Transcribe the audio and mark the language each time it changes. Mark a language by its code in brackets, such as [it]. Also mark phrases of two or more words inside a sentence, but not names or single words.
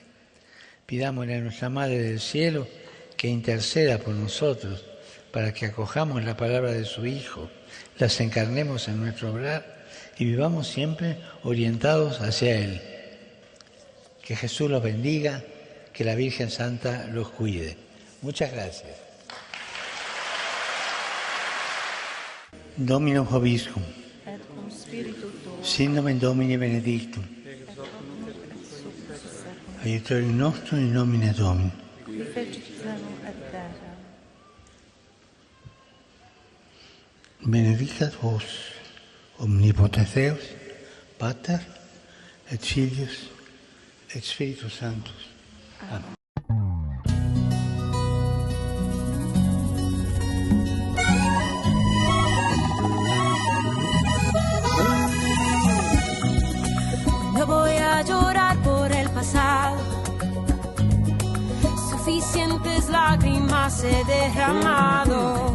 [es] Pidámosle a nuestra Madre del Cielo que interceda por nosotros para que acojamos la palabra de su Hijo, las encarnemos en nuestro obrar y vivamos siempre orientados hacia Él. Que Jesús los bendiga, que la Virgen Santa los cuide. Muchas gracias. [la] Dominus Vobiscum. Sin nomen Domini benedictum. Aiutorium nostrum in nomine Domini. Benedicat vos, omnipotens Deus, Pater, et Filius, et Spiritus Sanctus. [es] Amén. No voy a llorar por el pasado, suficientes lágrimas he derramado.